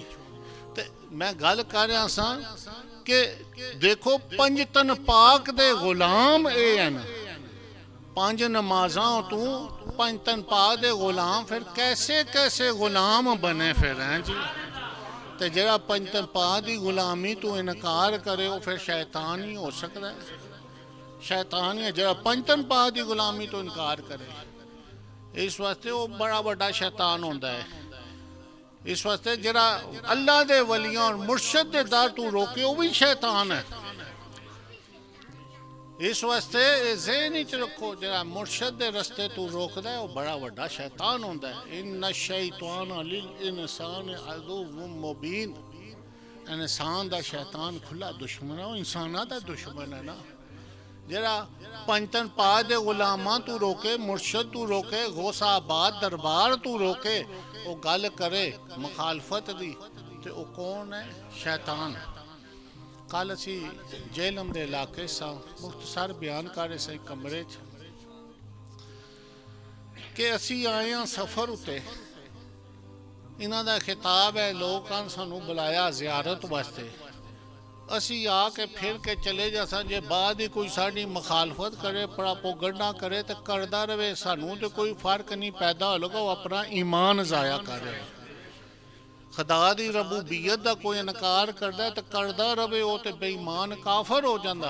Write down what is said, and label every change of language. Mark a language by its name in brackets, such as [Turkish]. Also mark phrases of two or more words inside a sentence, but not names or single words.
[Punjabi] میں گل کر رہا سا کہ دیکھو پنجتن پاک دے غلام اے ہیں، 5 نمازاں تو پنجتن پاک دے غلام، پھر کیسے کیسے غلام بنے پھر ہیں جی۔ تے جڑا پنجتن پاک دی غلامی تو انکار کرے وہ پھر شیطان ہی ہو سکتا ہے، شیطان ہی ہے جڑا پنجتن پاک دی غلامی تو انکار کرے، اس واسطے وہ بڑا بڑا شیطان ہوندہ ہے۔ اس واسطے جڑا اللہ دے ولیاں اور مرشد دے در تو روکے وہ بھی شیطان ہے۔ اس واسطے ذہن ہی رکھو جڑا مرشد دے رستے تو روکدا ہے وہ بڑا بڑا شیطان ہوندا ہے۔ [Arabic] ان الشیطان للانسان عدو مبین، [Punjabi] انسان دا شیطان کھلا دشمن ہے، وہ انساناں دا دشمن ہے نا۔ جڑا پنجتن پاک دے غلاماں تو روکے، مرشد تو روکے، غوث آباد دربار تو روکے، وہ گل کرے مخالفت دی، تے وہ کون ہے؟ شیطان۔ کل اسی جہلم دے علاقے سا مختصر بیان کر رہے سے کمرے چ کہ اسی آئے ہیں سفر اتے، انہاں دا خطاب ہے لوگاں سانو بلایا زیارت واسطے، اسی آ کے پھر کے چلے جاساں، جے بعد ہی کوئی ساڑی مخالفت کرے پراپوگنڈا کرے تو کردہ رہے، سانو تو کوئی فرق نہیں پیدا ہو لگا، وہ اپنا ایمان ضائع کر رہے، خدا دی ربوبیت دا کوئی انکار کردہ ہے تو کردہ رہے، وہ تو بے ایمان کافر ہو جاندہ۔